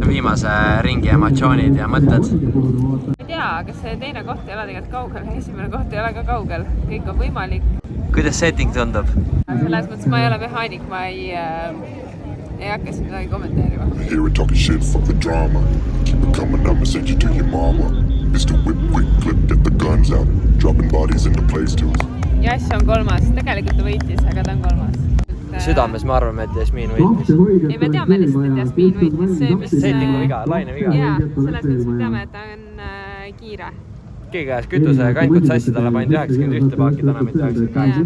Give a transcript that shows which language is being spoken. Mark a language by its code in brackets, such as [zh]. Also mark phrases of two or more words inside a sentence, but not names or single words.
[et] viimase ringi emotsioonid ja mõtted? ei tea, aga see teine koht ei ole tegelikult kaugel, esimene koht ei ole ka kaugel, kõik on võimalik. Kuidas setting tundub? Selles mõttes ma ei ole mehaanik, ma ei hakka siin midagi kommenteerima. [en] Hear it talking shit, fuck the drama. Keep it coming, I'ma send you to your mama. Mr. Whip, quick clip, get the guns out. Dropping bodies into place too. [et] Jass on 3, tegelikult ta võitis, aga ta on 3. Südames me arvame, et Jasmin võitis. Ei, me teame lihtsalt, et Jasmin võitis. Settingu viga, laine viga. Jaa, selles mõttes me teame, et ta on kiire. Keegi ajas kütuse ja kankut sassi, talle pandi 91 paaki, täna mitte 98.